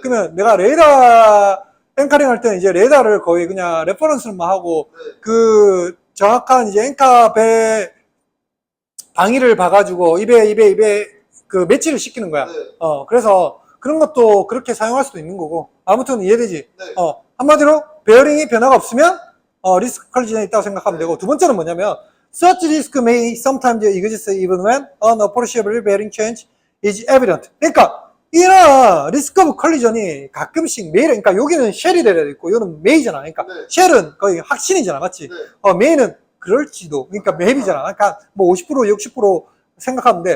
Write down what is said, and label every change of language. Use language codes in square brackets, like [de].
[ko] 그러면 내가 레이더, 앵카링 할 때는 이제 레이더를 거의 그냥 레퍼런스만 하고, 네. 정확한 이제 앵카 배 방위를 봐가지고, 입에 매치를 시키는 거야. 네. 그래서 그런 것도 그렇게 사용할 수도 있는 거고. 아무튼 이해되지? 네. 한마디로, 베어링이 변화가 없으면, 리스크 컬리전이 있다고 생각하면 되고, 두 번째는 뭐냐면, [en] such risk may sometimes exist even when an appreciable bearing change is evident. [ko] 그러니까, 이런 리스크 오브 컬리전이 가끔씩 매일, 그러니까 여기는 쉘이 되어 있고, 여기는 메이잖아. 그러니까, 네. 쉘은 거의 확신이잖아. 맞지? 네. 메이는 그럴지도. 그러니까 maybe잖아. 그러니까 뭐 50%, 60% 생각하면 돼.